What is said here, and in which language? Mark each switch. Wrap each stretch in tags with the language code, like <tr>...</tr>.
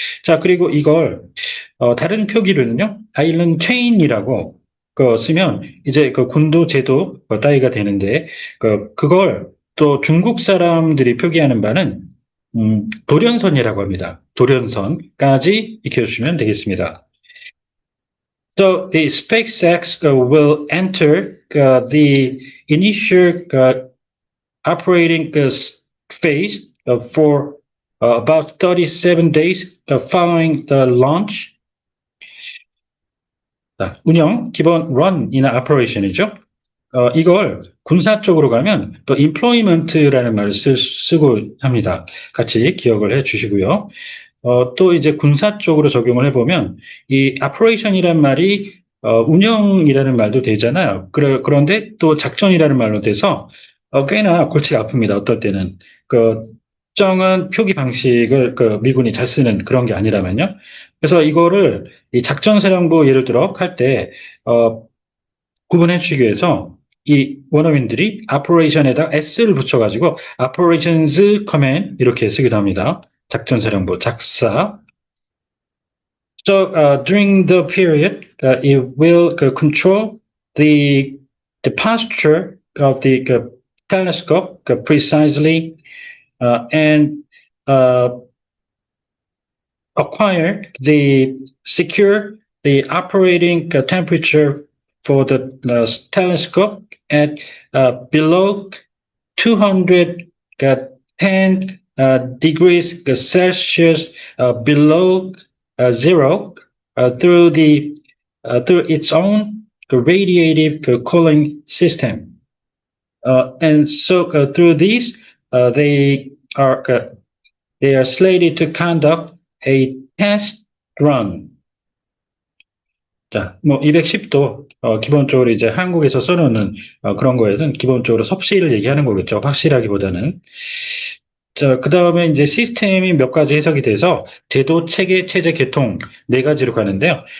<ko>자, 그리고 이걸 다른 표기로는요, 아일랜드 체인이라고 쓰면 이제 군도, 제도 따위가 되는데 그걸 또 중국 사람들이 표기하는 바는 도련선이라고 합니다. 도련선까지 익혀주시면 되겠습니다.</ko> <en>So the SpaceX will enter the initial operating phase for about 37 days following the launch.</en> <ko>자, 운영, 기본 run이나 operation이죠. 이걸 군사 쪽으로 가면 또 employment라는 말을 쓰고 합니다. 같이 기억을 해 주시고요. 또 이제 군사 쪽으로 적용을 해보면 이 operation이란 말이 운영이라는 말도 되잖아요. 그런데 또 작전이라는 말로 돼서 꽤나 골치가 아픕니다. 어떨 때는 특정한 표기 방식을 미군이 잘 쓰는 그런 게 아니라면요. 그래서 이거를 이 작전사령부 예를 들어 할 때 구분해 주기 위해서 이 원어민들이 operation에다 s를 붙여가지고 operations command 이렇게 쓰기도 합니다. 작전사령부, 작사.</ko> <en>So during the period, it will control the posture of the telescope precisely and secure the operating temperature for the telescope at below 210 degrees Celsius below zero through its own radiative cooling system. And so through these, they are slated to conduct a test run.</en> <ko>자, 210도, 기본적으로 이제 한국에서 써놓는, 그런 거에는 기본적으로 섭씨를 얘기하는 거겠죠. 확실하기보다는. 자, 그 다음에 이제 시스템이 몇 가지 해석이 돼서 제도, 체계, 체제, 계통 네 가지로 가는데요.</ko>